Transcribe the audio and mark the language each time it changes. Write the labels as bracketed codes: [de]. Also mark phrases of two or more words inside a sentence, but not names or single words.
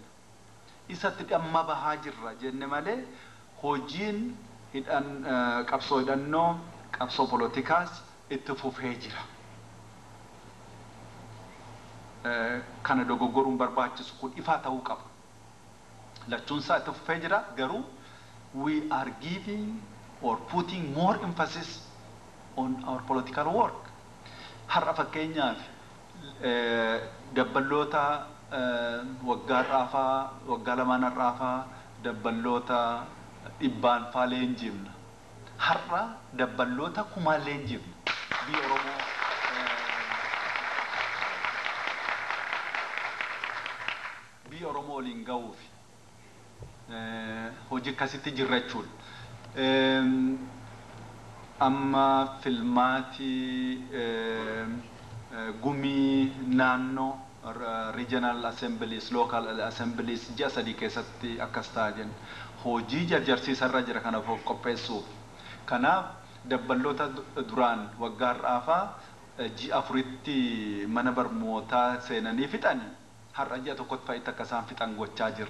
[om] Isatti dhamma bahaa jirra jenne malee hojiin qabsoo hidhannoo qabsoo poolitikaas itti fufee jira. Kana dogoggoruun barbaachisu kun ifaa ta'uu qaba. Lachuun isaa itti fufee jira garuu [en] we are giving or putting more emphasis on our political work. [om] Har'a fakkeenyaaf dabballoota waggaa irraafaa waggaa lamaan irraafaa dabballoota dhibbaan faa leenjifna. Har'a dabballoota kumaan leenjifna. Biyya Oromoo biyya Oromoo waliin ga'uuf hojii akkasitti jirra jechuudha. Amma filmaatii gumii naannoo [en] regional assemblies, local assemblies [om] ji'a sadii keessatti akkas ta'a jenna. Hojii jarjarsiisarra jira kanaaf qopheessuuf. Kanaaf dabballoota duraan waggaa irraafaa ji'a afuritti mana barnootaa seenanii fixanii har'a ji'a tokkotti fa'itti akka isaan fixan gochaa jirra.